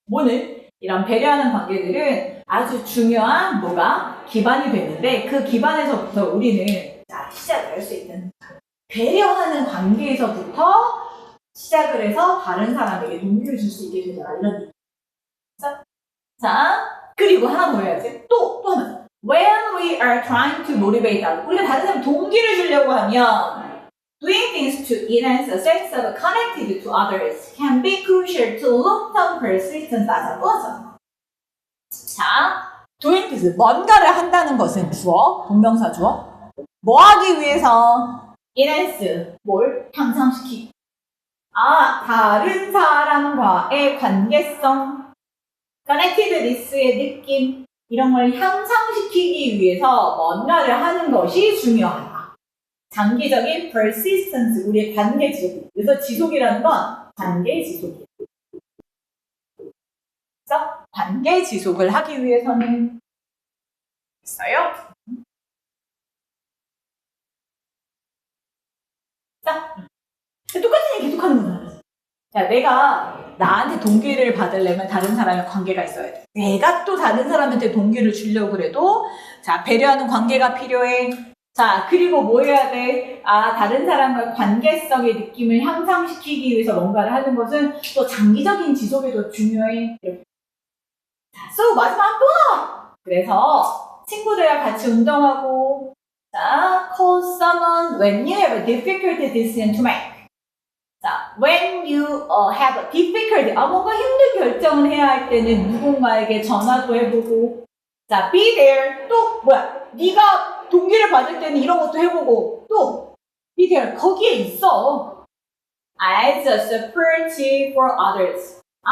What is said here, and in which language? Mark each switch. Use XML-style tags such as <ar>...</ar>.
<ko>뭐는 이런 배려하는 관계들은 아주 중요한 뭐가 기반이 되는데 그 기반에서부터 우리는 시작을 할 수 있는 배려하는 관계에서부터 시작을 해서 다른 사람에게 동기를 줄 수 있게 되잖아. 이런 얘기. 자, 그리고 하나 더 해야지. 또 하나.</ko> <en>When we are trying to motivate others.</en> <ko>우리가 다른 사람 동기를 주려고 하면</ko> <en>doing things to enhance a sense of connected to others can be crucial to long-term persistence as a person.</en> <ko>자,</ko> <en>doing things.</en> <ko>뭔가를 한다는 것은 주어, 동명사 주어. 뭐 하기 위해서? enhance. 뭘? 향상시키기. 다른 사람과의 관계성, connectedness의 느낌, 이런 걸 향상시키기 위해서 뭔가를 하는 것이 중요하다. 장기적인 persistence, 우리의 관계 지속. 그래서 지속이라는 건 관계 지속이에요. 그래서 관계 지속을 하기 위해서는 있어요. 자, 똑같은 얘기 계속하는 거잖아. 자, 내가 나한테 동기를 받으려면 다른 사람의 관계가 있어야 돼. 내가 또 다른 사람한테 동기를 주려고 그래도 자, 배려하는 관계가 필요해. 자, 그리고 뭐 해야 돼? 다른 사람과 관계성의 느낌을 향상시키기 위해서 뭔가를 하는 것은 또 장기적인 지속에도 중요해. 자, 마지막 또 나와. 그래서 친구들과 같이 운동하고 자,</ko> <en>call someone when you have a difficult decision to make.</en> <ko>자,</ko> <en>when you have a difficulty,</en> <ko>뭔가 힘든 결정을 해야 할 때는 누군가에게 전화도 해보고, 자,</ko> <en>be there.</en> <ko>또 뭐야? 네가 동기를 받을 때는 이런 것도 해보고, 또</ko> <en>be there.</en> <ko>거기에 있어.</ko> <en>as a support for others.</en>